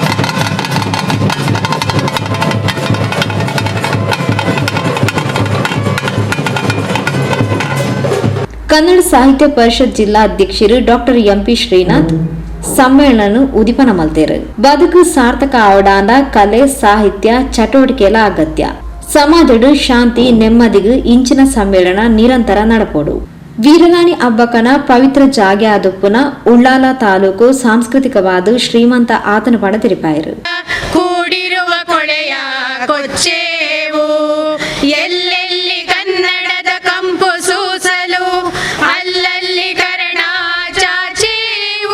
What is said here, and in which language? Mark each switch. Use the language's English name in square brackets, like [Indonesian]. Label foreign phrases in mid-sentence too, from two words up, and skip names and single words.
[Tulu] ಕನ್ನಡ ಸಾಹಿತ್ಯ ಪರಿಷತ್ ಜಿಲ್ಲಾಧ್ಯಕ್ಷರು ಡಾಕ್ಟರ್ ಎಂಪಿ ಶ್ರೀನಾಥ್ ಸಮ್ಮೇಳನ ಉದಿಪನ ಮಲ್ತೇರು. ಬದುಕು ಸಾರ್ಥಕ ಆವಡಾಂಡ ಕಲೆ ಸಾಹಿತ್ಯ ಚಟುವಟಿಕೆಲ ಅಗತ್ಯ. ಸಮಾಜಡು ಶಾಂತಿ ನೆಮ್ಮದಿಗೂ ಇಂಚಿನ ಸಮ್ಮೇಳನ ನಿರಂತರ ನಡಪೋಡು. ವೀರರಾಣಿ ಹಬ್ಬಕನ ಪವಿತ್ರ ಜಾಗೆ ಆದುಪ್ಪುನ ಉಳ್ಳಾಲ ತಾಲೂಕು ಸಾಂಸ್ಕೃತಿಕವಾದ ಶ್ರೀಮಂತ ಆತನ ಪಡ ತಿರುಪಾಯರು. [Kannada] ಕೂಡಿರುವ ಕೊಳೆಯ ಕೊಚ್ಚೇವು ಎಲ್ಲೆಲ್ಲಿ ಕನ್ನಡದ ಕಂಪು ಸೂಸಲು ಅಲ್ಲಲ್ಲಿ ಕರ್ಣ ಚಾಚೇವು.